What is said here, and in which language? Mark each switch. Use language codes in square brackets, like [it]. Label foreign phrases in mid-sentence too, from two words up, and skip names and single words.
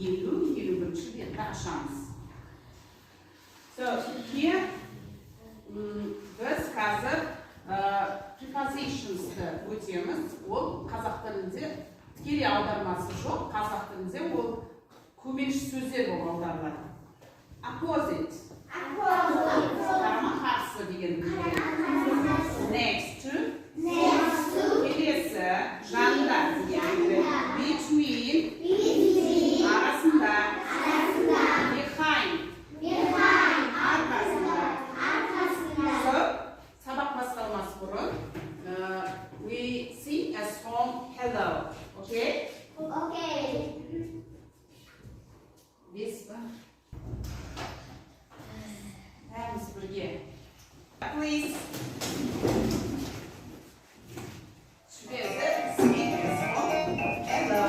[en] So here, [kk] biz қазір prepositions-ты өтеміз. Ол қазақ тілінде тікелей аудармасы жоқ. Қазақ тілінде ол көмекші сөздер болып аударылады. Opposite. Қарама-қарсы деген. [en] Next to. [kk] Келесі, жанында деген. Between. Арасында. Behind. Арқасында. So, сабақ басталмас бұрын, [en] we sing a song hello. Okay? Okay. [kk] Бес ба? Бәріміз бірге. [en] Please. Together, sing a song hello.